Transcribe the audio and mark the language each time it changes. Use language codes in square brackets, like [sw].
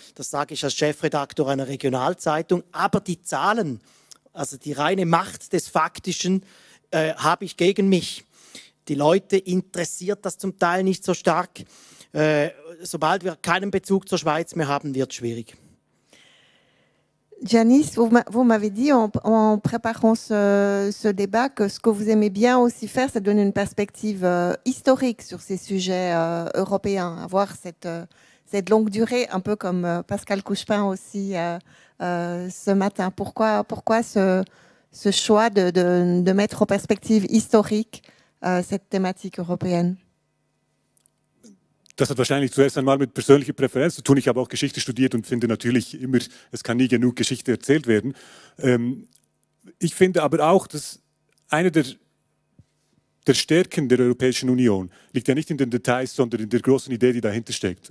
[de] Das sage ich als Chefredaktor einer Regionalzeitung. Aber die Zahlen, also die reine Macht des Faktischen, habe ich gegen mich. Die Leute interessiert das zum Teil nicht so stark. Sobald wir keinen Bezug zur Schweiz mehr haben, wird es schwierig. [fr] Janice, vous m'avez dit en préparant ce débat que ce que vous aimez bien aussi faire, c'est donner une perspective historique sur ces sujets européens, avoir cette longue durée, un peu comme Pascal Couchepin aussi ce matin. Pourquoi ce choix de mettre en perspective historique cette thématique européenne? [de] Das hat wahrscheinlich zuerst einmal mit persönlicher Präferenz zu tun. Ich habe auch Geschichte studiert und finde natürlich immer, es kann nie genug Geschichte erzählt werden. Ich finde aber auch, dass eine der Stärken der Europäischen Union liegt ja nicht in den Details, sondern in der großen Idee, die dahinter steckt.